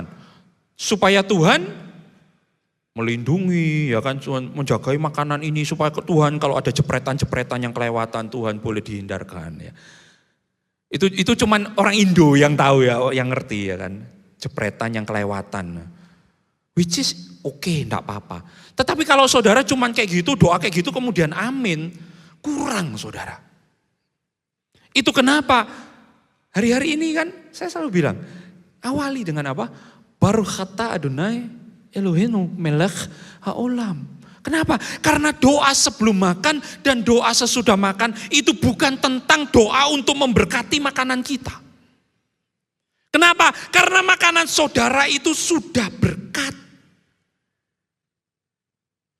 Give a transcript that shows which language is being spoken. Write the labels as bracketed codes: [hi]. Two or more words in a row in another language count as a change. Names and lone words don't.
[id] Supaya Tuhan melindungi, ya kan, menjagai makanan ini, supaya Tuhan kalau ada jepretan-jepretan yang kelewatan, Tuhan boleh dihindarkan. Ya. Itu cuman orang Indo yang tahu ya, yang ngerti ya kan. Jepretan yang kelewatan. [en] Which is okay, [id] enggak apa-apa. Tetapi kalau saudara cuman kayak gitu, doa kayak gitu kemudian amin, kurang saudara. Itu kenapa hari-hari ini kan saya selalu bilang, awali dengan apa? [he] ברוך אתה אדוני אלוהינו מלך העולם. [id] Kenapa? Karena doa sebelum makan dan doa sesudah makan itu bukan tentang doa untuk memberkati makanan kita. Kenapa? Karena makanan saudara itu sudah berkat.